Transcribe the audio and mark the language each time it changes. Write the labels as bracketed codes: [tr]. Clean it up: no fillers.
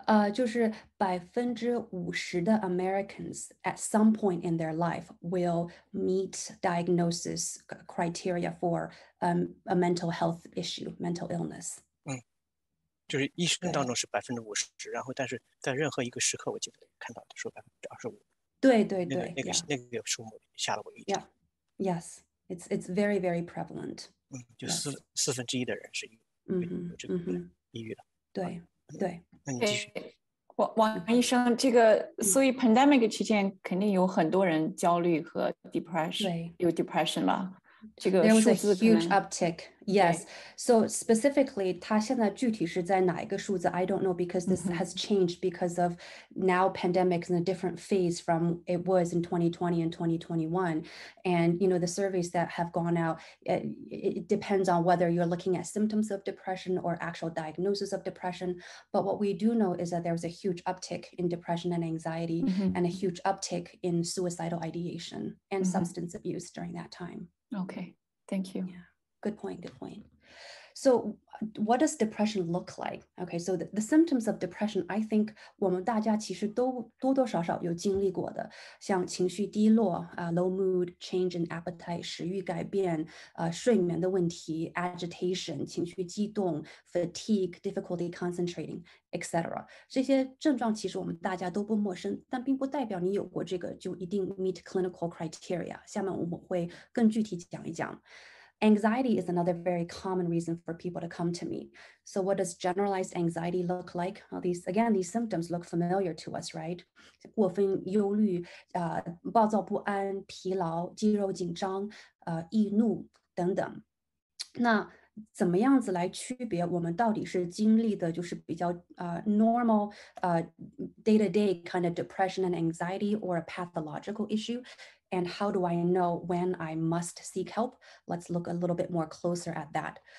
[zh] 就是50%的 [en] Americans at some point in their life will meet diagnosis criteria for a mental health issue, mental illness. [zh] 就是医生当中是50%，然后但是在任何一个时刻，我记得看到的说25%。对，那个数目吓了我一跳。 [en] Yes, it's very very prevalent. [zh] 就1/4的人是有这个抑郁的。对。那你继续。王医生，这个所以 pandemic 期间肯定有很多人焦虑和 depression， 有 depression 吧？这个 [en] There was a [zh] 数字 [en] huge uptick. Yes. So specifically, [zh] 它现在具体是在哪一个数字 [en] I don't know, because this has changed because of now pandemic in a different phase from it was in 2020 and 2021. And, the surveys that have gone out, it depends on whether you're looking at symptoms of depression or actual diagnosis of depression. But what we do know is that there was a huge uptick in depression and anxiety and a huge uptick in suicidal ideation and substance abuse during that time. Okay, thank you. Yeah, good point. So what does depression look like? Okay, so the symptoms of depression, I think [zh] 我们大家其实都多多少少有经历过的，像情绪低落 [en] low mood, change in appetite, [zh] 食欲改变睡眠的问题 [en] agitation, [zh] 情绪激动 [en] fatigue, difficulty concentrating, etc. [zh] 这些症状其实我们大家都不陌生，但并不代表你有过这个就一定 [en] meet clinical criteria. [zh] 下面我们会更具体讲一讲。 [en] Anxiety is another very common reason for people to come to me. So what does generalized anxiety look like? Well, these symptoms look familiar to us, right? [zh] 过分忧虑、暴躁不安、疲劳、肌肉紧张、易怒等等。那怎么样子来区别我们到底是经历的就是比较 [en] normal day-to-day kind of depression and anxiety or a pathological issue? And how do I know when I must seek help? Let's look a little bit more closer at that.